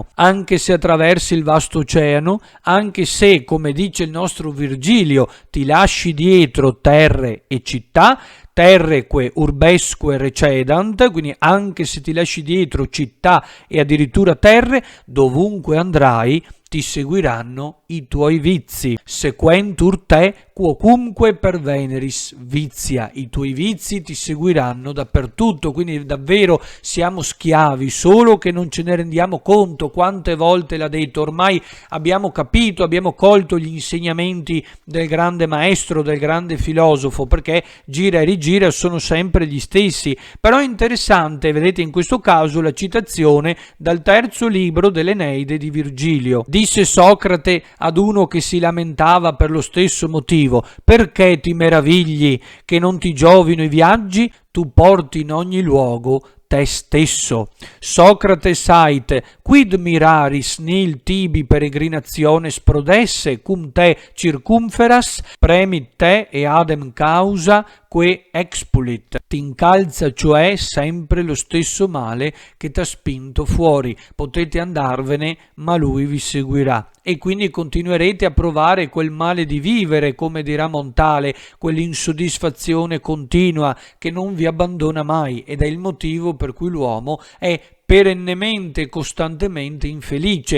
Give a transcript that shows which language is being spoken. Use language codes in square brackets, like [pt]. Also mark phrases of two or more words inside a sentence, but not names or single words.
[it] Anche se attraversi il vasto oceano, anche se, come dice il nostro Virgilio, ti lasci dietro terre e città, [la] terreque urbesque recedant, [it] quindi anche se ti lasci dietro città e addirittura terre, dovunque andrai ti seguiranno i tuoi vizi. [la] Sequentur te quocunque perveneris vizia. [it] I tuoi vizi ti seguiranno dappertutto. Quindi davvero siamo schiavi, solo che non ce ne rendiamo conto. Quante volte l'ha detto? Ormai abbiamo capito, abbiamo colto gli insegnamenti del grande maestro, del grande filosofo, perché gira e rigira sono sempre gli stessi. Però è interessante, vedete, in questo caso la citazione dal terzo libro dell'Eneide di Virgilio. Disse Socrate ad uno che si lamentava per lo stesso motivo: motivo. Perché ti meravigli che non ti giovino i viaggi? Tu porti in ogni luogo te stesso. [la] Socrate ait, quid miraris nil tibi peregrinationes prodesse, cum te circumferas, premit te e adem causa que expulit. [it] Ti incalza cioè sempre lo stesso male che t'ha spinto fuori. Potete andarvene, ma lui vi seguirà. E quindi continuerete a provare quel male di vivere, come dirà Montale, quell'insoddisfazione continua che non vi abbandona mai, ed è il motivo per cui l'uomo è perennemente e costantemente infelice.